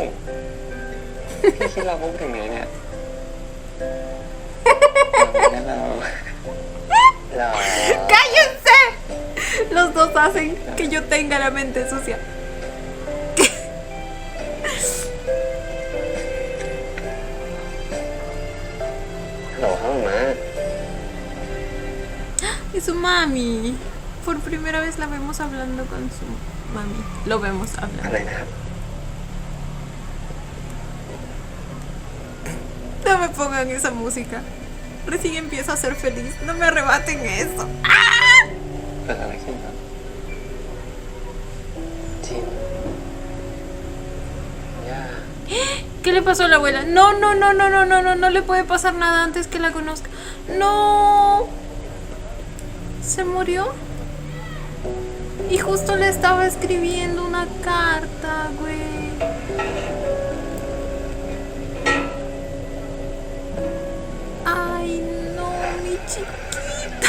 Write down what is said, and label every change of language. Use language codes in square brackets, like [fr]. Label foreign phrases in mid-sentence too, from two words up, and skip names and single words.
[th] พี่คิดเราพูดถึงไหนเนี่ยเรา [es] ¡Cállense! Los dos hacen que yo tenga la mente sucia. [th] ฮัลโหลครับมา [es] Es su mami. Por primera vez la vemos hablando con su mami. Lo vemos [th] อะไร [es] hablando. [th] นะครับ [es] No me pongan esa música. Recién empiezo a ser feliz. No me arrebaten eso. [th] เกิดอะไรขึ้นครับจินย่า [es] ¿Qué le pasó a la abuela? No, no le puede pasar nada antes que la conozca. No. ¿Se murió? Y justo le estaba escribiendo una carta, güey. Ay, no, mi chiquito.